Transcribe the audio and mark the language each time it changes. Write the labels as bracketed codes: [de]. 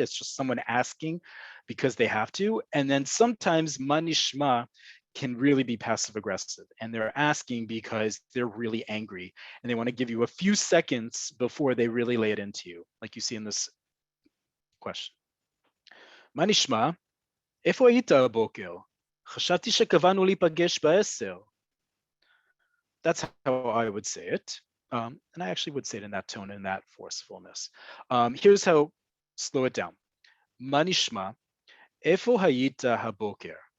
[en] It's just someone asking because they have to. And then sometimes manishma can really be passive aggressive. And they're asking because they're really angry and they want to give you a few seconds before they really lay it into you, like you see in this question. [he] manishma, איפה היית הבוקר? חשבתי שקבענו להיפגש ב10. [en] That's how I would say it. And I actually would say it in that tone and that forcefulness. Here's how, slow it down. [he] Manishma, איפה היית הבוקר?